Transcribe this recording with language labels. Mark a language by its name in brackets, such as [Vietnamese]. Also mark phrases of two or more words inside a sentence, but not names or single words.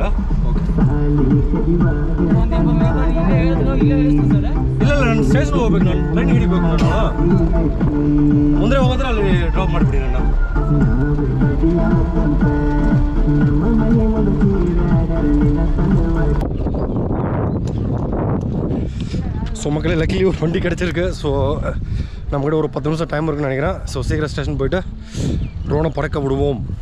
[Kannada] ಓಕೆ, ಇಲ್ಲ ನಾನು ಸ್ಟೇಷನ್ಗೆ ಹೋಗ್ಬೇಕು. ನಾನು ಟ್ರೈನ್ ಹಿಡಿಬೇಕು. ನಾನು ಮುಂದೆ ಹೋಗಿದ್ರೆ ಅಲ್ಲಿ ಡ್ರಾಪ್ ಮಾಡಿಬಿಡಿ ನನ್ನ. [Tamil] ஸோ மக்களே லக்கிலி ஒரு வண்டி கிடச்சிருக்கு. ஸோ நம்மக்கிட்ட ஒரு 10 நிமிஷம் டைம் இருக்குன்னு நினைக்கிறேன். ஸோ சீக்கிரம் ஸ்டேஷன் போயிட்டு ட்ரோனை பறக்க விடுவோம்.